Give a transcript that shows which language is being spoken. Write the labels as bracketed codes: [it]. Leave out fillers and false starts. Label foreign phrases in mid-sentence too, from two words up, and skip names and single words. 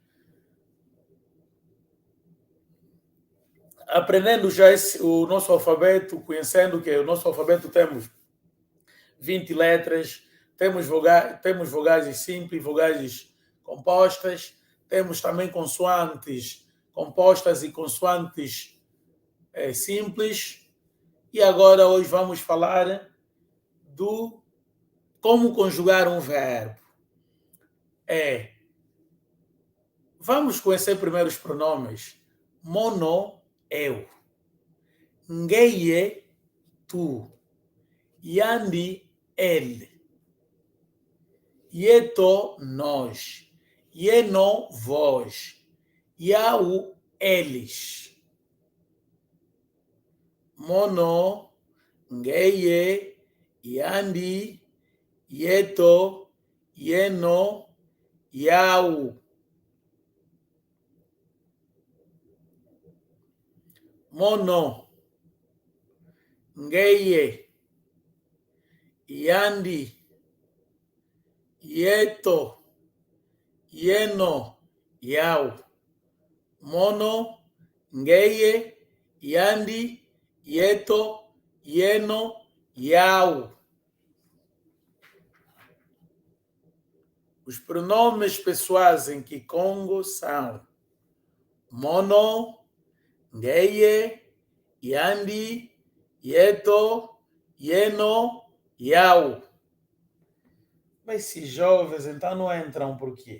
[pt] Aprendendo já o nosso alfabeto, conhecendo que o nosso alfabeto temos 20 letras, temos vogais simples, vogais compostas, temos também consoantes compostas e consoantes simples. E agora hoje vamos falar do como conjugar um verbo. Vamos conhecer primeiro os pronomes. [kg] Mono, eu. Ngeye, tu. Yandi, [pt] ele. Yeto, nós. Yeno, vós. Yau, eles. [kg] Mono, ngeye, yandi, yeto, yeno, yau. mono, ngeye, yandi, yeto, yeno, yau. Mono, ngeye, yandi, yeto, yeno, yau. [pt] Os pronomes pessoais em Kikongo são [kg] mono, ngeye, yandi, yeto, yeno, yau. [pt] Mas esses jovens então não entram por quê?